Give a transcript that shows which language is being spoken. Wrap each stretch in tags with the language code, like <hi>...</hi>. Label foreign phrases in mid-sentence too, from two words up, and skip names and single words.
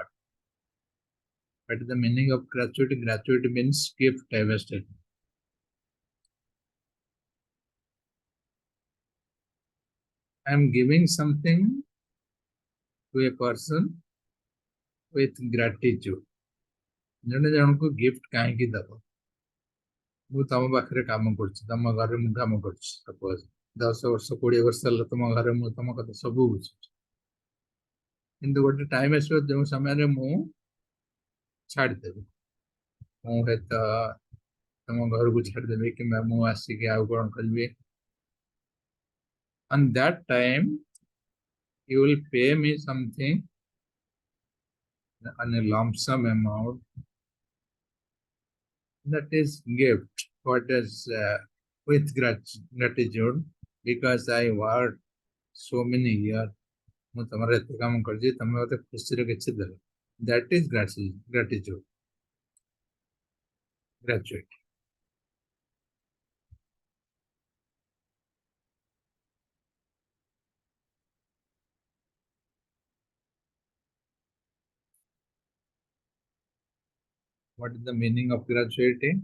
<en>What is the meaning of gratuity? Gratuity means gift harvested. I am giving something to a person with gratitude.</en> <or>ଜଣେ ଜଣଙ୍କୁ gift କାହିଁକି ଦବ? ମୁଁ ତମ ପାଖରେ କାମ କରୁଛି, ତମ ଘରେ ମୁଁ କାମ କରୁଛି, ସପୋଜ 10 ବର୍ଷ 20 ବର୍ଷ ହେଲା ତମ ଘରେ ମୁଁ ତମ କଥା ସବୁ ବୁଝୁଛି, କିନ୍ତୁ ଗୋଟେ ଟାଇମ ଆସିବ ଯେଉଁ ସମୟରେ ମୁଁ ଛାଡ଼ିଦେବି, ମୁଁ ହୁଏତ ତମ ଘରକୁ ଛାଡ଼ିଦେବି କିମ୍ବା ମୁଁ ଆସିକି ଆଉ କ'ଣ କରିବି.</or> <en>On that time you will pay me something on a lump sum amount, that is gift. What is with gratitude, because I worked so many years,</en> <or>ମୁଁ ତମର ଏତେ କାମ କରିଛି ତମେ ମତେ ଖୁସିରେ କିଛି ଦେଲ</or> <en>that is gratitude gratuity. What is the meaning of gratuity?</en>